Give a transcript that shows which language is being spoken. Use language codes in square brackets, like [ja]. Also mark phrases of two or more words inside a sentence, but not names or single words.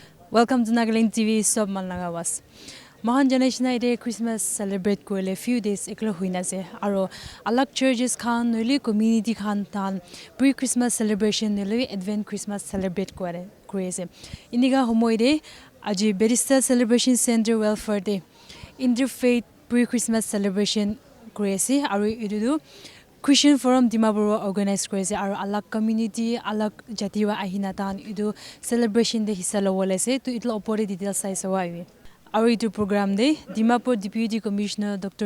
[en] Welcome to Nagaland TV Sob Malnagawas. [nag] Mahan generation ide Christmas celebrate kore [en] few days [nag] eklo huina se aro alak churches khan noli community khan tan [en] pre Christmas celebration [nag] noli advent Christmas celebrate kore se iniga homoide aji Berista Celebration Center Welfare Day [en] interfaith pre Christmas celebration [nag] kore se aro idu Christian Forum Dimapur organize krise aro alak community alak jatiwa ahina tan idu celebration de hissa lowole se to itlo opore details sai sawi aro itu program de Dimapur Deputy Commissioner Dr.